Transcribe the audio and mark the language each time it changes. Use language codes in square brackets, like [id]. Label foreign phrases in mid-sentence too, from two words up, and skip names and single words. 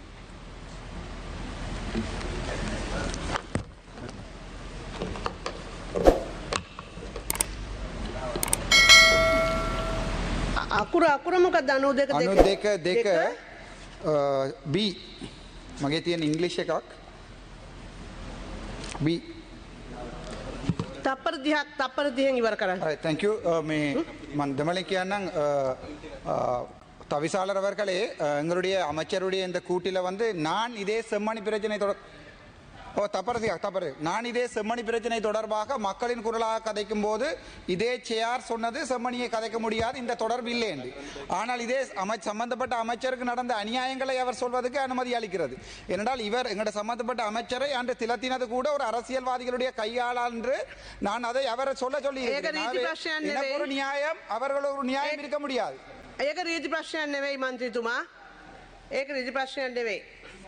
[si] අකුර මොකක්ද? අනු දෙක B මගේ තියෙන ඉංග්‍රීසි එකක් B තප්පර 30න් ඉවර කරන්න. [en] thank you. [si] මේ මම දෙමළෙන් කියන්නම් [ta] தவிசாளர் அவர்களே, எங்களுடைய அமைச்சருடைய இந்த கூட்டில் வந்து நான் இதே செம்மணி பிரச்சனை நான் இதே செம்மணி பிரச்சனை தொடர்பாக மக்களின் குரலாக கதைக்கும் போது இதே சேர் சொன்னது செம்மணியை கதைக்க முடியாது, இந்த தொடர்பு இல்லை என்று. ஆனால் இதே சம்பந்தப்பட்ட அமைச்சருக்கு நடந்த அநியாயங்களை அவர் சொல்வதற்கு அனுமதி அளிக்கிறது. ஏனென்றால் இவர் எங்களுடைய சம்பந்தப்பட்ட அமைச்சரை அன்று திலத்தினது கூட ஒரு அரசியல்வாதிகளுடைய கையாளால் என்று நான் அதை அவரை சொல்லி ஒரு நியாயம், அவர்கள் ஒரு நியாயம் இருக்க முடியாது. [si] ඒක රීති ප්‍රශ්නයක් නෙවෙයි මන්ත්‍රීතුමා. ඒක රීති ප්‍රශ්නයක් නෙවෙයි.